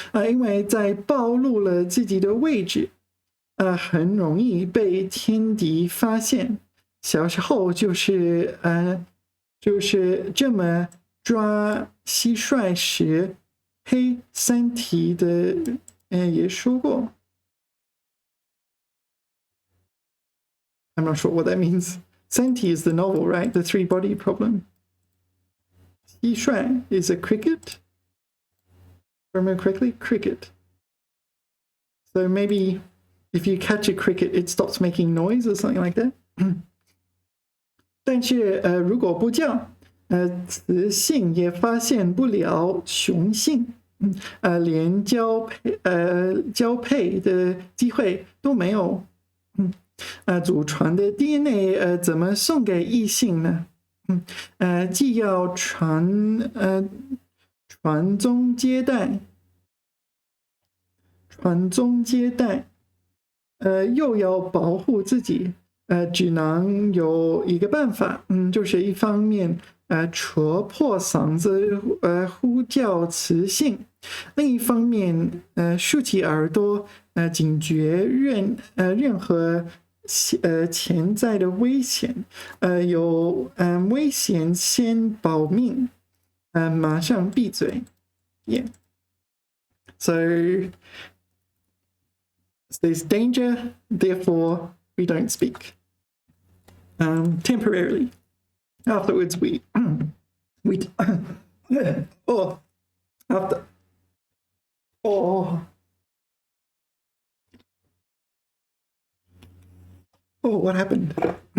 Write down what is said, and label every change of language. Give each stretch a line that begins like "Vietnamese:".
Chinese: 因为在暴露了自己的位置，很容易被天敌发现。小时候就是这么抓蟋蟀时，黑三体的也说过。
English: I'm not sure what that means. Senti is the novel, right? The three-body problem. 蟋蟀 is a cricket. If I remember correctly, cricket. So maybe if you catch a cricket, it stops making noise or something like that.
Chinese: 但是如果不叫，雌性也发现不了雄性，连交配的机会都没有。祖传的 DNA 怎么送给异性呢？既要传宗接代，又要保护自己，只能有一个办法，就是一方面戳破嗓子呼叫雌性，另一方面竖起耳朵警觉任何潜在的危险，有危险先保命，马上闭嘴。
English: Yeah. So there's danger, therefore we don't speak. Temporarily. Afterwards we oh after oh what happened?